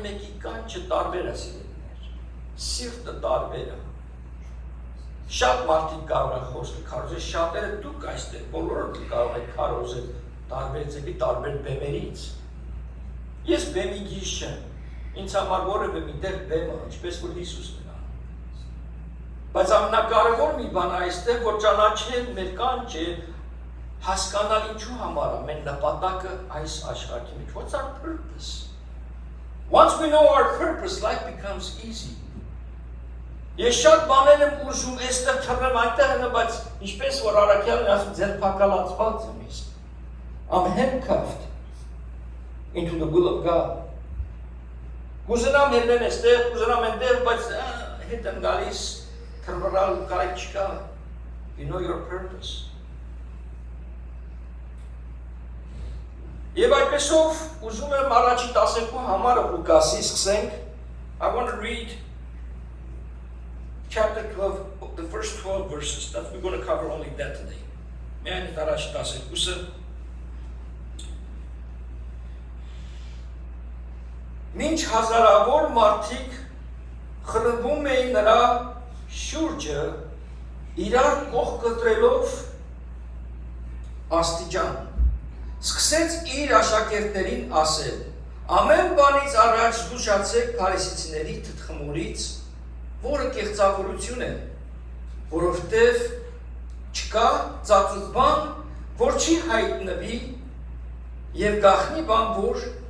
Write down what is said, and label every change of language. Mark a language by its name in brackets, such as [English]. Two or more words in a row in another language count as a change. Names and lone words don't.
[Armenian] մեկի կանչը տարբեր է սիրելիներ։ Սիրտը տարբեր է։ Շատ մարդիկ կարող են խոսել քարոզել, շատերը դուք այստեղ բոլորը կարող եք քարոզել տարբեր ձևի, տարբեր բեմերից։ Ես բեմի գիժ չեմ։ Ինձ համար որևէ միտեղ բեմը, ինչպես որ Հիսուսն է անում։ Բայց ամենակարևոր մի բան այստեղ, որ ճանաչել մեր կանչը, հասկանալ ինչու համար է մեր նպատակը այս աշխարհի մեջ։ [English] What's our purpose? Once we know our purpose, life becomes easy. [Armenian] Ես շատ բաներ եմ ուզում այստեղ թռնեմ այնտեղ եմ, բայց ինչպես որ Արաքյալն ասում, ձեր փակալացված եմ ես։ [English] I'm handcuffed into the will of God. [Armenian] Կուզենամ հելնեմ այստեղ, կուզենամ այնտեղ, բայց հետ եմ գալիս թռվռալ կարիք չկա։ [English] You know your purpose. [Armenian] Եվ այդպեսով ուզում եմ առաջի 12 համարը Ղուկասի սկսենք։ [English] I want to read chapter 12, the first 12 verses. That we're going to cover only that today. [Armenian] Միայն առաջի 12-ը Մինչ հազարավոր մարդիկ խրվում էին նրա շուրջը իրար կողք կտրելով աստիճան, սկսեց իր աշակերտներին ասել, Ամեն բանից առաջ զգուշացեք փարիսեցիների թթխմորից, որը կեղծավորություն է, որովհետև չկա ծածուկ բան, որ չի հայտնվի եւ գախնի բան, որ